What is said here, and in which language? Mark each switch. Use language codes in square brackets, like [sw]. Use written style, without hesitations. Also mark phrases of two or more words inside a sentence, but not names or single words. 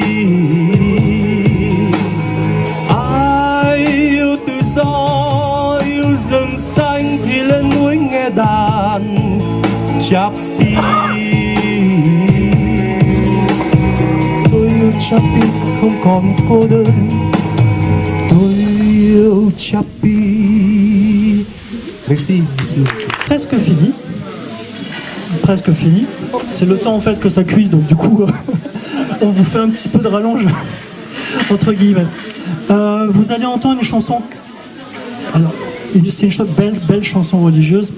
[vi] Ai yêu tự do yêu rừng xanh thì lên núi nghe đàn chắp đi. Tôi yêu Chapi không còn cô đơn. Tôi yêu Chapi. [fr] Merci, merci. Presque fini. Presque fini. C'est le temps en fait que ça cuise, donc du coup, on vous fait un petit peu de rallonge, entre guillemets. Vous allez entendre une chanson. Alors, c'est une belle chanson religieuse.